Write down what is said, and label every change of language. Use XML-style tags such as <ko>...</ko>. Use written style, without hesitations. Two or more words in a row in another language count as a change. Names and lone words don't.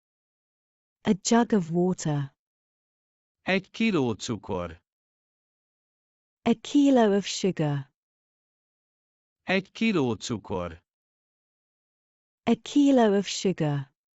<en>A jug of water.</en> <hu>Egy kiló cukor.</hu> <en>A kilo of sugar.</en> <hu>Egy kiló cukor.</hu> <en>A kilo of sugar.</en>